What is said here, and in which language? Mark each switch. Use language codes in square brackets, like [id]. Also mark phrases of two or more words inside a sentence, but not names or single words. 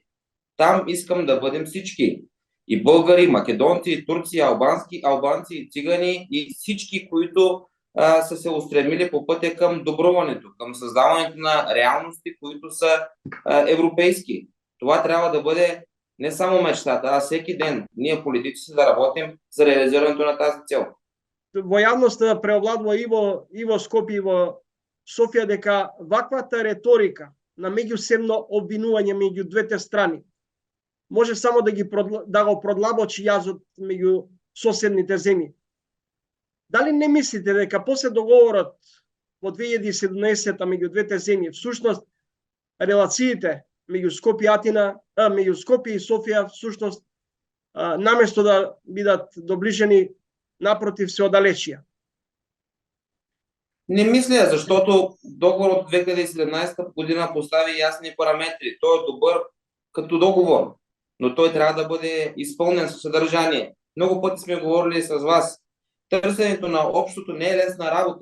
[bg] Там искам да бъдем всички. И българи, македонци, и турци, албанци, и цигани, и всички, които са се устремили по пътя към добруването, към създаването на реалности, които са европейски. Това трябва да бъде не само мечтата, а всеки ден ние политици да работим за реализирането на тази цел. [mk] Во јавноста преовладува и во Скопје и во Софија дека ваквата реторика на меѓусебно обвинување меѓу двете страни може само да го продлабочи јазот меѓу соседните земји. Дали не мислите дека после договорот во 2017 меѓу двете земји всушност релациите меѓу Скопје и Атина, меѓу Скопје и Софија всушност наместо да бидат доближени, напротив се оддалечија? [bg] Не мисля, защото договор от 2017 година постави ясни параметри. Той е добър като договор, но той трябва да бъде изпълнен със съдържание. Много пъти сме говорили с вас. Търсенето на общото не е лесна работа.